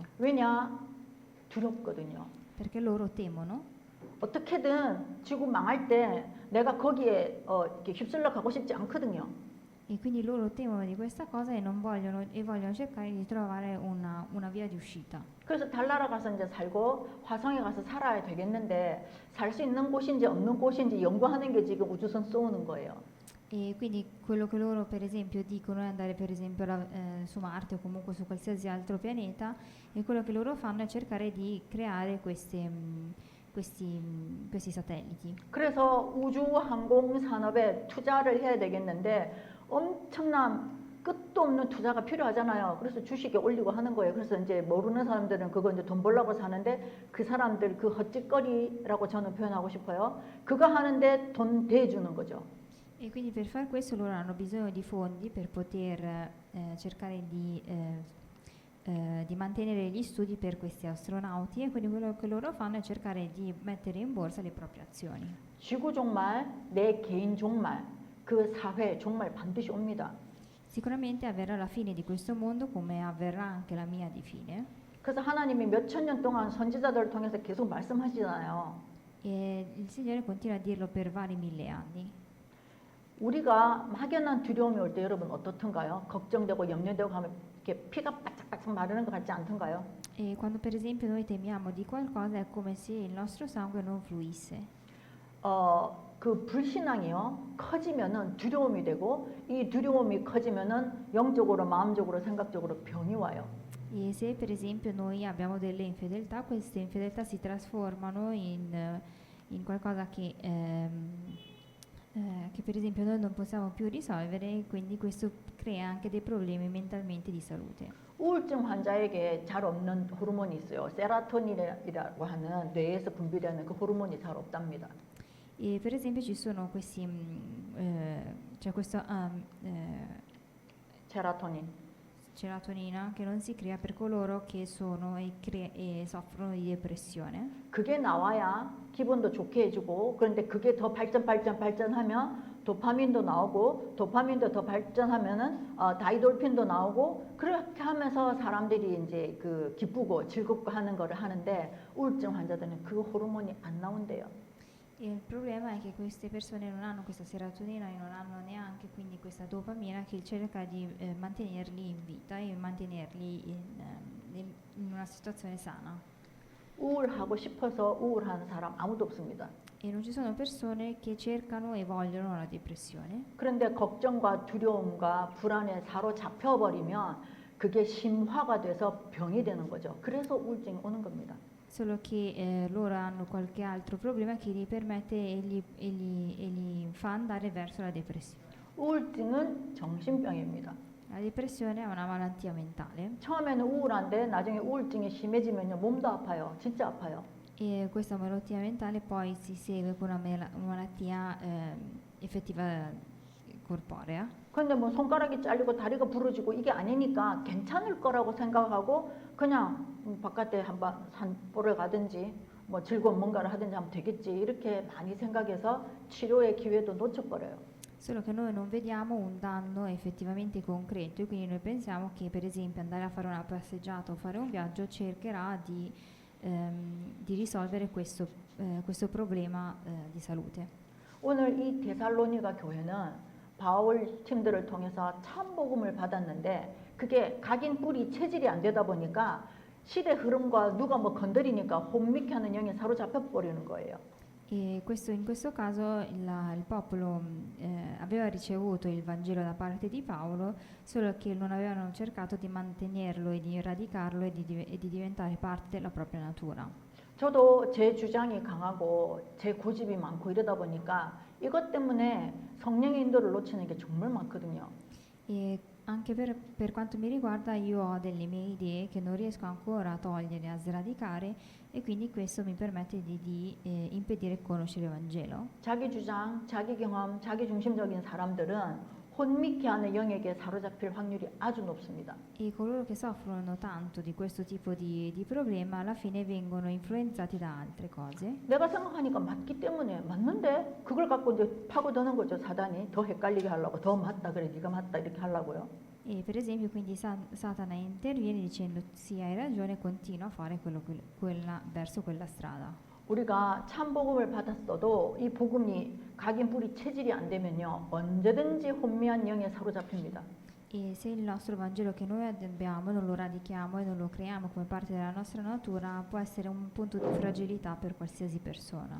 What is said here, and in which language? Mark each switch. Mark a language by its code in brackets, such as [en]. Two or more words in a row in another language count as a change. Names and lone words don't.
[ko] 왜냐? 두렵거든요. [it] Perché loro temono [ko] 어떻게든 지구 망할 때 내가 거기에 이렇게 휩쓸려 가고 싶지 않거든요. [it] e quindi loro temono di questa cosa e non vogliono e vogliono cercare di trovare una via di uscita. [ko] 그래서 달나라 가서 이제 살고 화성에 가서 살아야 되겠는데 살 수 있는 곳인지 없는 곳인지 연구하는 게 지금 우주선 쏘는 거예요. [it] E quindi quello che loro per esempio dicono è andare per esempio su Marte o comunque su qualsiasi altro pianeta, e quello che loro fanno è cercare di creare questi satelliti. [ko] 그래서 우주 항공 산업에 투자를 해야 되겠는데 엄청난 끝도 없는 투자가 필요하잖아요. 그래서 주식에 올리고 하는 거예요. 그래서 이제 모르는 사람들은 그거 이제 돈 벌려고 사는데 그 사람들 그 헛짓거리라고 저는 표현하고 싶어요. 그거 하는데 돈 대주는 거죠. [it] E quindi per far questo loro hanno bisogno di fondi per poter cercare di mantenere gli studi per questi astronauti, e quindi quello che loro fanno è cercare di mettere in borsa le proprie azioni. [ko] 지구 종말, 내 개인 종말, 그 사회 종말 반드시 옵니다. [it] Sicuramente avverrà la fine di questo mondo come avverrà anche la mia di fine. [ko] 그래서 하나님이 몇천 년 동안 선지자들을 통해서 계속 말씀하시잖아요. [it] E il Signore continua a dirlo per vari 1000 anni. [ko] 우리가 막연한 두려움이 올 때 여러분 어떻던가요? 걱정되고 염려되고 하면 이렇게 피가 바짝바짝 마르는 것 같지 않던가요? [it] E quando per esempio noi temiamo di qualcosa è come se il nostro sangue non fluisse. [ko] 그 불신앙이요 커지면은 두려움이 되고 이 두려움이 커지면은 영적으로 마음적으로 생각적으로 병이 와요. [it] E se per esempio noi abbiamo delle infedeltà, queste infedeltà si trasformano in qualcosa che per esempio noi non possiamo più risolvere, e quindi questo crea anche dei problemi mentalmente di salute. [ko] 우울증 환자에게 잘 없는 호르몬이 있어요. 세라토닌이라고 하는 뇌에서 분비되는 그 호르몬이 잘 없답니다. [it] E per esempio ci sono c'è questo [ko] 세라토닌. [it] serotonina che non si crea per coloro che sono e soffrono di depressione. [ko] 그게 나와야 기분도 좋게 해주고, 그런데 그게 더 발전하면 도파민도 나오고, 도파민도 더 발전하면은 다이돌핀도 나오고, 그렇게 하면서 사람들이 이제 그 기쁘고 즐겁고 하는 거를 하는데 우울증 환자들은 그 호르몬이 안 나온대요. [it] E il problema è che queste persone non hanno questa serotonina e non hanno neanche quindi questa dopamina che cerca di mantenerli in vita e mantenerli in una situazione sana. [ko] 우울하고 싶어서 우울한 사람 아무도 없습니다. [it] E non ci sono persone che cercano e vogliono la depressione. [ko] 그런데 걱정과 두려움과 불안에 사로잡혀 버리면 그게 심화가 돼서 병이 되는 거죠. 그래서 우울증이 오는 겁니다. [it] Solo che loro hanno qualche altro problema che gli permette e gli fa andare verso la depressione. [ko] 우울증은 정신병입니다. [it] La depressione è una malattia mentale. [ko] 처음에는 우울한데 나중에 우울증이 심해지면요 몸도 아파요. 진짜 아파요. [it] E questa malattia mentale poi si segue con una malattia effettiva corporea. [ko] 그런데 뭐 손가락이 잘리고 다리가 부러지고 이게 아니니까 괜찮을 거라고 생각하고 그냥 바깥에 한번 산보러 가든지 뭐 즐거운 뭔가를 하든지 하면 되겠지 이렇게 많이 생각해서 치료의 기회도 놓쳐버려요. [it] Solo che noi non vediamo un danno effettivamente concreto e quindi noi pensiamo che per esempio andare a fare una passeggiata o fare un viaggio cercherà di risolvere questo problema di salute. [ko] 오늘 이 데살로니가 교회는 바울 팀들을 통해서 참 복음을 받았는데 그게 각인 뿌리 체질이 안 되다 보니까 시대 흐름과 누가 뭐 건드리니까 혼미케 하는 영에 사로잡혀 버리는 거예요. [it] E in questo caso il popolo aveva ricevuto il Vangelo da parte di Paolo, solo che non avevano cercato di mantenerlo e di radicarlo e di diventare parte della propria natura. [ko] 저도 제 주장이 강하고 제 고집이 많고 이러다 보니까 이것 때문에 성령의 인도를 놓치는 게 정말 많거든요. [it] E anche per quanto mi riguarda io ho delle mie idee che non riesco ancora a togliere, a sradicare e quindi questo mi permette di impedire di conoscere il Vangelo. [ko] 자기 주장, 자기 경험, 자기 중심적인 사람들은 혼미케 하는 영에게 사로잡힐 확률이 아주 높습니다. [it] E coloro che soffrono tanto di questo tipo di problema alla fine vengono influenzati da altre cose. [ko] 내가 생각하니까 맞기 때문에 맞는데 그걸 갖고 이제 파고드는 거죠. 사단이 더 헷갈리게 하려고 더 맞다 그래 네가 맞다 이렇게 하려고요. [it] E per esempio quindi Satana interviene dicendo sì hai ragione, continua a fare verso quella strada. [ko] 우리가 참 복음을 받았어도 이 복음이 각인 뿌리 체질이 안 되면요 언제든지 혼미한 영에 사로잡힙니다. [it] E se il nostro Vangelo che noi abbiamo non lo radichiamo e non lo creiamo come parte della nostra natura, può essere un punto di fragilità per qualsiasi persona.